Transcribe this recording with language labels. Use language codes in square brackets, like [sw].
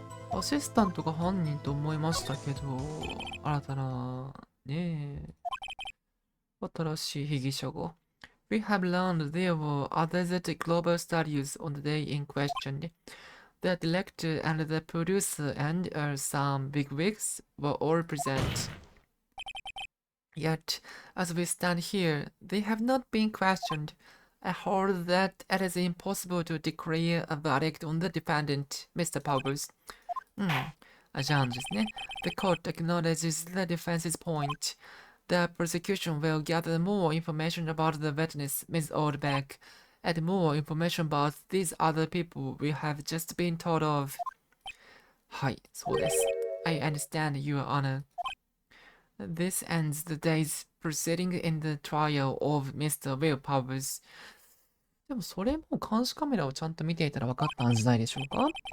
[ja] アシスタントが犯人と思いましたけど、新たな、ねえ、新しい被疑者が。 [en] We have learned there were others at global studios on the day in question. The director and the producer and some bigwigs were all present. Yet, as we stand here, they have not been questioned. I hold that it is impossible to declare a verdict on the defendant, Mr. [ja] Powers. じゃあですね。 [en] The court acknowledges the defense's point. The prosecution will gather more information about the witness, Ms. Oldbeck, and more information about these other people we have just been told of. はい、そうです。 I understand, Your Honor. This ends the day's proceeding in the trial of Mr. Will Powers. [ja] でもそれも監視カメラをちゃんと見ていたら分かったんじゃないでしょうか？